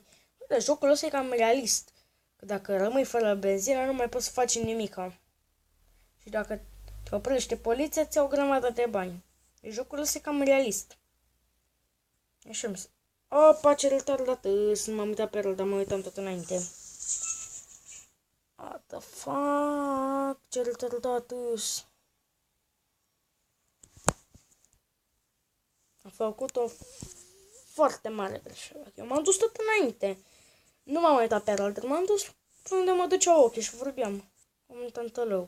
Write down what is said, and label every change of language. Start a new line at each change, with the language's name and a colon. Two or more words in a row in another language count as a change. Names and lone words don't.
Romanian: Uite, jocul ăsta e cam realist. Că dacă rămâi fără benzină, nu mai poți să faci nimica. Și dacă te oprește poliția, ți-au o grămadă de bani. Deci jocul ăsta e cam realist. Așa mi se... Opa, ce retardat, nu m-am uitat pe rol, dar mă uitam tot înainte.
English: What the fuck,
Romanian: ce retardat. Am făcut o foarte mare greșeală. Eu m-am dus tot înainte. Nu m-am uitat pe rol, dar m-am dus până unde mă duceau ochii și vorbeam. Un tântălău.